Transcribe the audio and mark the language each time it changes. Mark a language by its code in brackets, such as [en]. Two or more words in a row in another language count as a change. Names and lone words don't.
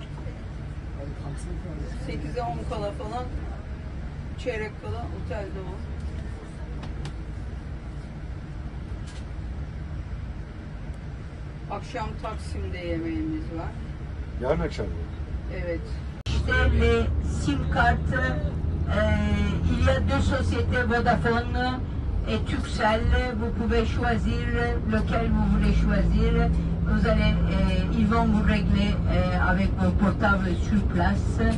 [tr] 8'e 10 kala falan. Çeyrek kala otelde ol. Akşam Taksim'de yemeğimiz var. Yarın akşam mı? Evet. [fr] Acheter les [en] SIM cards. [fr] Il y a deux sociétés, Vodafone et Turkcell. Vous pouvez choisir lequel vous voulez choisir. Vous allez, ils vont vous régler avec vos portables sur place.